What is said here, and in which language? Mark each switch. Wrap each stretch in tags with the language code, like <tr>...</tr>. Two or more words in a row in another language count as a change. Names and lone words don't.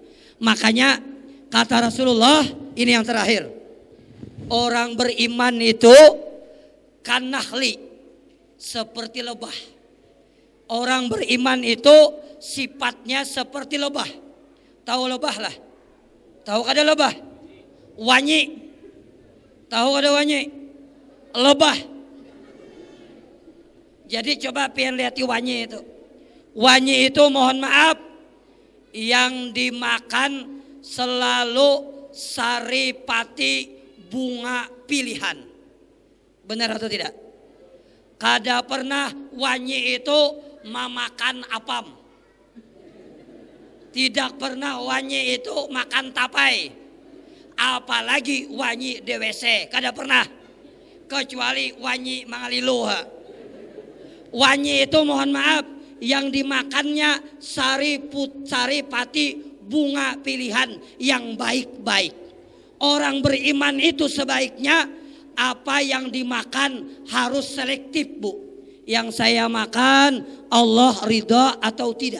<bjn>Makanya kata Rasulullah, ini yang terakhir. Orang beriman itu kanahli, seperti lebah. Orang beriman itu sifatnya seperti lebah. Tahu lebah lah? Tahu kada lebah? Wanyi. Tahu kada wanyi? Lebah. Jadi coba pian lihat wanyi itu. Wanyi itu mohon maaf yang dimakan selalu saripati bunga pilihan. Benar atau tidak? Kada pernah wanyi itu memakan apam. Tidak pernah wanyi itu makan tapai. Apalagi wanyi DWC. Kada pernah. kecuali wanyi mangaliluha. Wanyi itu mohon maaf yang dimakannya sari pati bunga pilihan yang baik-baik. Orang beriman itu sebaiknya apa yang dimakan harus selektif, Bu. Yang saya makan Allah ridha atau tidak?</bjn>